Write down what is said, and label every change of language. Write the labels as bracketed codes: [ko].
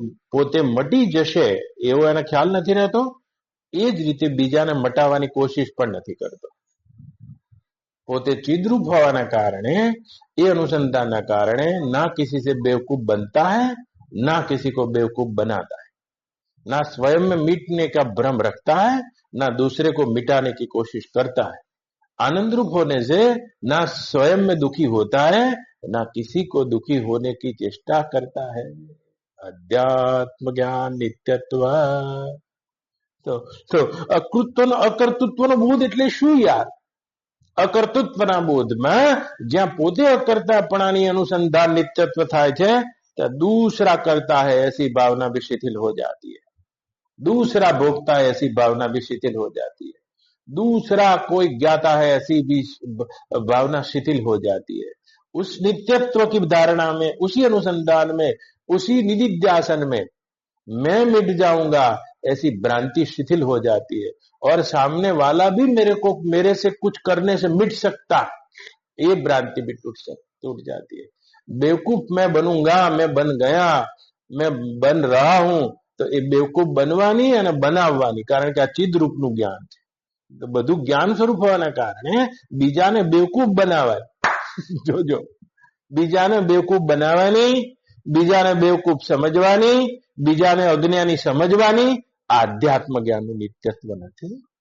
[gu] પોતે મટી જશે એવો એને ખ્યાલ નથી રહેતો. એ જ રીતે બીજાને મટાવવાની કોશિશ પણ નથી કરતો. પોતે चिद्रूप होवाना कारणे, [hi] ये अनुसंधान कारणे ना किसी से बेवकूफ बनता है, ना किसी को बेवकूफ बनाता है, ना स्वयं में मिटने का भ्रम रखता है, ना दूसरे को मिटाने की कोशिश करता है. आनंद रूप होने से ना स्वयं में दुखी होता है, ना किसी को दुखी होने की चेष्टा करता है. अध्यात्म ज्ञान नित्यत्व. तो अकृत्व अकर्तृत्व [gu] નો બોધ એટલે શું યાર? અકર્તૃત્વના બોધમાં જ્યાં પોતે અકર્તાપણાની અનુસંધાન નિત્યત્વ થાય છે, ત્યાં [hi] दूसरा करता है ऐसी भावना भी शिथिल हो जाती है. दूसरा भोगता है ऐसी भावना भी शिथिल हो जाती है. दूसरा कोई ज्ञाता है ऐसी भी भावना शिथिल हो जाती है. उस नित्यत्व की धारणा में, उसी अनुसंधान में, उसी निदिध्यासन में मैं मिट जाऊंगा ऐसी भ्रांति शिथिल हो जाती है. और सामने वाला भी मेरे से कुछ करने से मिट सकता, ये भ्रांति भी टूट जाती है. बेवकूफ मैं बनूंगा, मैं बन गया, मैं बन रहा हूं, तो ये बेवकूफ बनवानी [gu] અને બનાવવાની, કારણ કે આ ચિદ રૂપનું જ્ઞાન છે. તો બધું જ્ઞાન સ્વરૂપ હોવાના કારણે બીજાને બેવકૂફ બનાવાય. જોજો, બીજાને બેવકૂફ બનાવવાની, બીજાને બેવકૂફ સમજવાની, બીજાને અજ્ઞાની સમજવાની, આધ્યાત્મ જ્ઞાનનું નિત્યત્વ નથી.